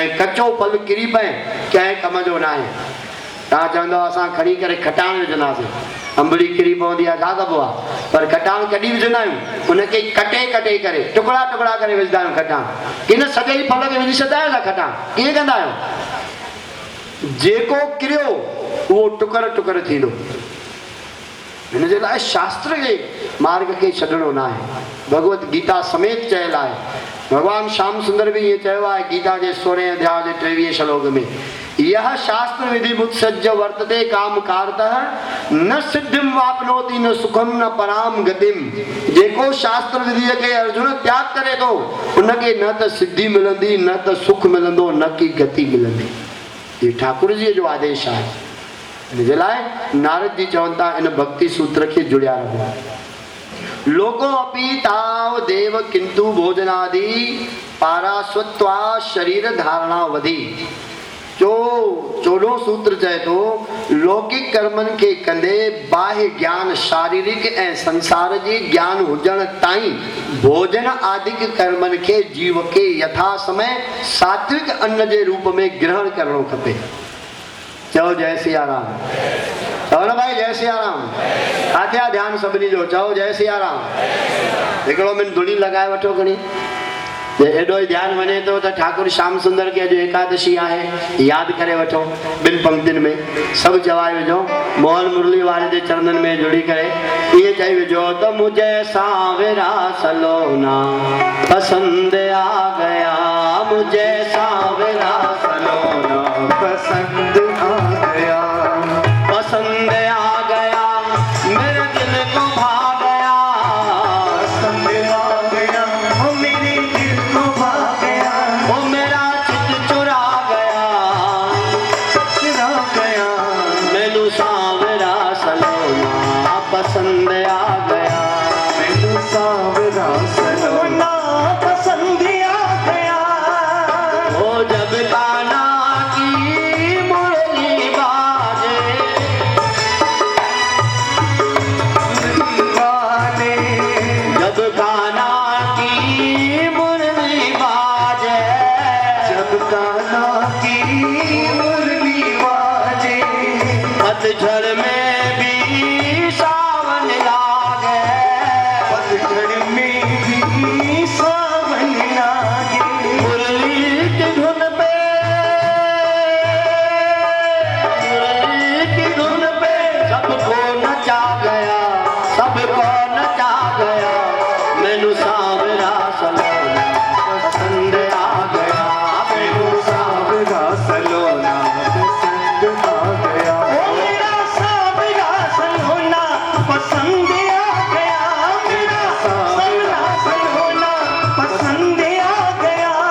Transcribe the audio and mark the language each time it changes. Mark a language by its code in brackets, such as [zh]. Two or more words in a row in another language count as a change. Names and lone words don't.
[sd] ऐं कचो फल किरी पए कंहिं कम जो न आहे। तव्हां चवंदव असां खणी करे खटाण विझंदासीं अंबड़ी किरी पवंदी आहे छा कबो आहे पर खटाण कॾहिं विझंदा आहियूं उनखे कटे कटे करे टुकड़ा टुकड़ा करे विझंदा आहियूं खटाण इन सॼे ई फल खे विझी छॾंदा आहियो न खटाण कीअं कंदा आहियो जेको किरियो उहो टुकर टुकर थींदो। हिन जे लाइ शास्त्र जे मार्ग खे छॾिणो न आहे। भगवत गीता समेत चयल आहे। भगवान श्याम सुंदर भी ये चयो आहे [hi] गीता के 16 अध्याय के 23 श्लोक में [sa] यह शास्त्र विधि मुत्सज्ज वर्तते काम कारतः न सिद्धिम वापनोति न सुखम न पराम गतिम। [sd] जेको शास्त्र विधि के अर्जुन त्याग करे तो उनके न त सिद्धि मिलंदी न त सुख मिलंदो न की गति मिलंदी। ये ठाकुर जी जो आदेश है। इन जे लाइ नारद जी चवनि था इन भक्ति सूत्र के जुड़िया रहो। [sa] लोको अपि ताव देव किंतु भोजनादि पारास्वत्वा शरीर धारणा वधी। [sd] जो 14 सूत्र चए तो लौकिक कर्मन के कंदे बाह्य ज्ञान शारीरिक ए संसार जी ज्ञान हुजण ताई भोजन आदिक कर्मन के जीव के यथा समय सात्विक अन्न जे रूप में ग्रहण करणो खपे। चओ जय सिया राम। चओ न भाई जय सिया राम। आथ्या ध्यान सभिनी जो चओ जय सिया राम। हिकिड़ो मिनट धुनी लगाए वठो खणी एडो ध्यान वने तो ठाकुर श्याम सुंदर के जो एकादशी आहे याद करे वठो बिन पंक्तिन में सब जवाए विझो मोहन मुरली वाले दे चरणन में जुड़ी करे ये चई विझो तो [hi] मुझे सावरा सलोना पसंद आ गया मुझे सावरा सलोना पसंद आ गया पसंद आ गया मेरे दिल को भा गया पसंद आ गया ओ मेरे दिल को भा गया ओ मेरा चित चुरा गया मैनू सावरा सलोना पसंद आ गया मैनू सावरा सलोना पसंद आ गया ओ जब काना की मुरली बाजे जब काना की मुरली बाजे जब काना की मुरली बाजे पतझड़ में भी सावन लागे पतझड़ में भी सावन लागे मुरली की धुन पे मुरली की धुन पे सबको नचा गया सबको नचा गया मैनू सावरा सलोना पसंद आ गया मैनू सावरा सलोना पसंद आ गया ओ मेरा सावरा सलोना पसंद आ गया मेरा सावरा सलोना पसंद आ गया।